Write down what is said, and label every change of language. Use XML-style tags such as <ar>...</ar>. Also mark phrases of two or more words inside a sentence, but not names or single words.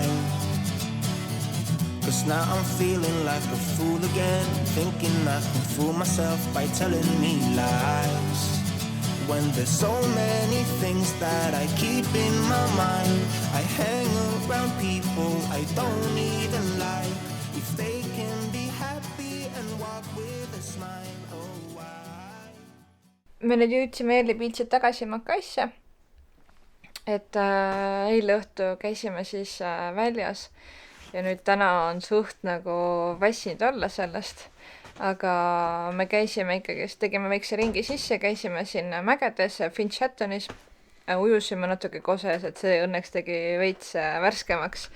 <en>'Cause now I'm feeling like a fool again, thinking I can fool myself by telling me lies. When there's so many things that I keep in my mind, I hang around people I don't even like. If they can be happy and walk with a smile, oh why?</en> <et>Me nüüd jõudsime Early Beachilt tagasi Macaisse. Et eile õhtu käisime siis väljas ja nüüd täna on suht nagu väsinud olla sellest. Aga me käisime ikkagi, tegime väikse ringi sisse, käisime siin mägedes Finchatonis, ujusime natuke koses, et see õnneks tegi veits värskemaks.</et>